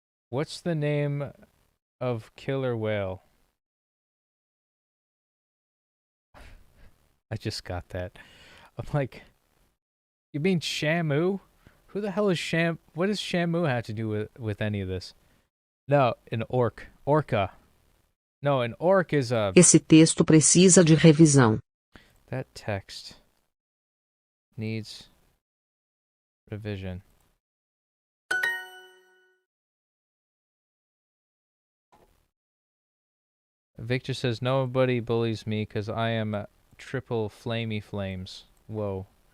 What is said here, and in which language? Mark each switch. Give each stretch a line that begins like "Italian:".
English: What's the name of killer whale? I just got that. I'm like, you mean Shamu? Who the hell is what does Shamu have to do with any of this? No, an orc. Orca. No, an orc is a...
Portuguese: Esse texto precisa de revisão.
English: That text needs revision. Victor says, nobody bullies me because I am a triple flamey flames. Whoa.